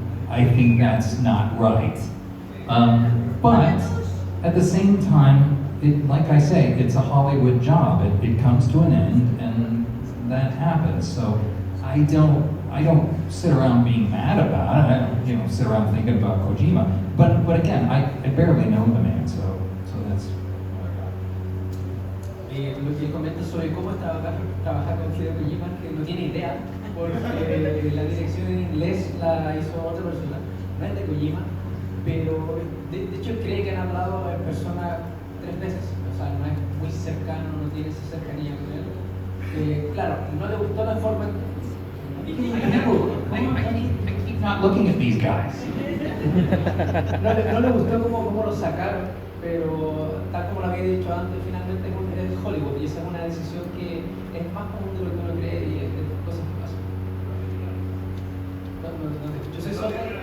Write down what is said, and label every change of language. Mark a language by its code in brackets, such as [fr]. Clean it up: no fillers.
[en] I think that's not right. But at the same time, like I say, it's a Hollywood job. It comes to an end, and that happens. So I don't sit around being mad about it. I don't, sit around thinking about Kojima. But again, I barely know the man, so that's what I got. [es] Lo que comenta sobre cómo es trabajar con Hideo Kojima, que no tiene idea, porque la dirección en inglés la hizo otra persona, no es de Kojima, pero de hecho cree que han hablado en persona 3 veces, o sea, no es muy cercano, no tiene esa cercanía con él. Claro, no le gustó la forma. [en] I keep not looking at these guys. [es] No le gustó cómo lo sacaron, pero tal como lo había dicho antes, finalmente es Hollywood y esa es una decisión que es más común de lo que uno cree y es cosas que pasan. No te escucho. ¿Soy sordo?